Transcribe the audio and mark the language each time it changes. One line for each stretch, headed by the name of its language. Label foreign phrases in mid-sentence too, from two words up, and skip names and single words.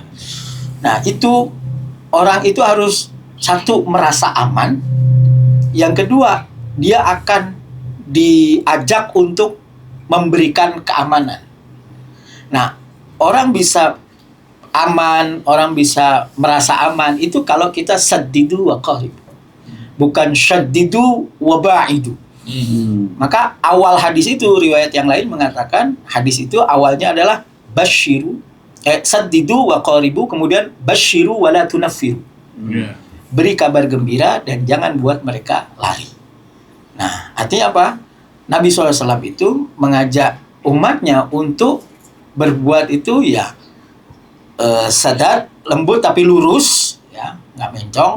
Indonesian: Nah, itu orang itu harus satu merasa aman, yang kedua dia akan diajak untuk memberikan keamanan. Nah, orang bisa aman, orang bisa merasa aman itu kalau kita
Arabic: سددوا وقاربوا,
Indonesian: bukan
Arabic: شددوا وباعدوا.
Indonesian: Maka awal hadis itu, riwayat yang lain mengatakan hadis itu awalnya adalah
Arabic: بشروا، سددوا وقاربوا,
Indonesian: kemudian
Arabic: بشروا ولا تنفروا.
Indonesian: Beri kabar gembira dan jangan buat mereka lari. Nah, artinya apa? Nabi SAW itu mengajak umatnya untuk berbuat itu ya sadar, lembut tapi lurus, ya, nggak mencong.